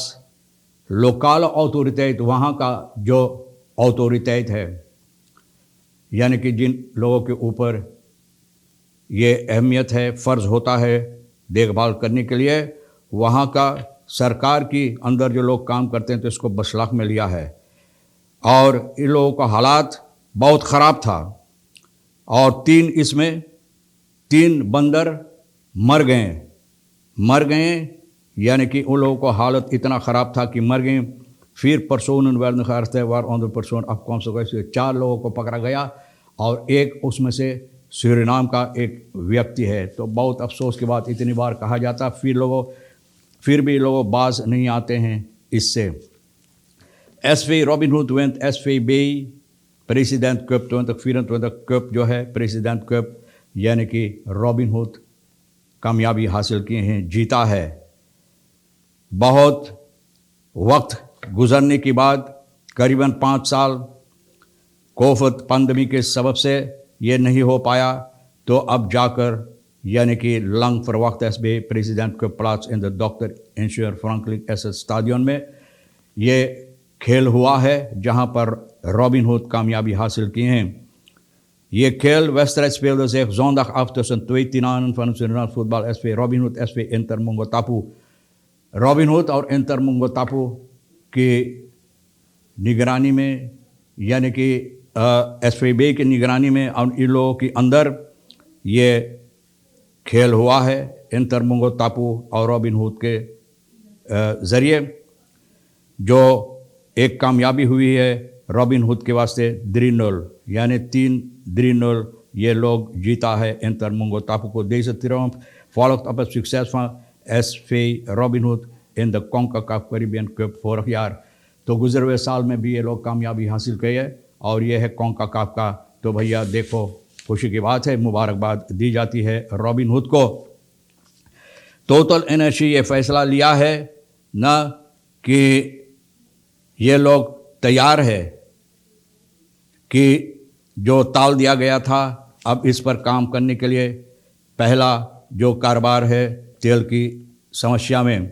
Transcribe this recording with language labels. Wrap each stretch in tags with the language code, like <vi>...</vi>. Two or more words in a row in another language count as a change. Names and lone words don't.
<nl>lokale autoriteit,</nl> <hns>वहाँ का जो ऑथोरिटेट है, यानी कि जिन लोगों के ऊपर ये अहमियत है, फ़र्ज़ होता है देखभाल करने के लिए, वहाँ का सरकार की अंदर जो लोग काम करते हैं, तो इसको बसलाक में लिया है। और इन लोगों का हालात बहुत ख़राब था और इसमें 3 बंदर मर गए, यानी कि उन लोगों को हालत इतना ख़राब था कि मर गए।</hns> <nl>vier personen werden gearresteerd waaronder persoon afkomstig was।</nl> <hns>4 लोगों को पकड़ा गया और एक उसमें से सूरीनाम का एक व्यक्ति है। तो बहुत अफसोस की बात, इतनी बार कहा जाता, फिर भी लोग बाज नहीं आते हैं इससे। SV Robin Hood went SVB President Cup 2024 कप जो है प्रेसिडेंट कप यानी कि रॉबिन हुड कामयाबी हासिल किए हैं, जीता है। बहुत वक्त गुजरने के बाद करीबन 5 साल कोविड पैंडेमिक के सबब से ये नहीं हो पाया, तो अब जाकर यानी कि लंग</hns> <nl>verwacht is bij president Cup plaats in de Dr.</nl> <hns>Ingenieur Franklin SS स्टेडियम में ये खेल हुआ है, जहां पर रॉबिन हुड कामयाबी हासिल किए हैं। ये खेल</hns> <nl>wedstrijd speelde zich zondag af tussen 2 tiranen van het Surinaams voetbal SV Robin Hood SV Inter Mungotapu।</nl> <hns>रॉबिन हुड और इंटर मुंगोतापू की निगरानी में यानी कि एसफीबी की निगरानी में और इन लोगों के अंदर ये खेल हुआ है इंटर मुंगोतापू और रॉबिन हुड के ज़रिए, जो एक कामयाबी हुई है रॉबिन हुड के वास्ते 3-0 यानी 3-0 ये लोग जीता है इंटर मुंगोतापू को।</hns> <nl>Deze triomf volgt op het succes van SV Robin Hood in de CONCACAF Caribbean Cup vorig jaar।</nl> <hns>तो गुजरे हुए साल में भी ये लोग कामयाबी हासिल किए है और ये है CONCACAF का। तो भैया देखो खुशी की बात है, मुबारकबाद दी जाती है रॉबिन हुड को। टोटल एनर्जी ये फैसला लिया है न कि ये लोग तैयार है कि जो टाल दिया गया था अब इस पर काम करने के लिए पहला जो कारोबार है तेल की समस्या में।</hns>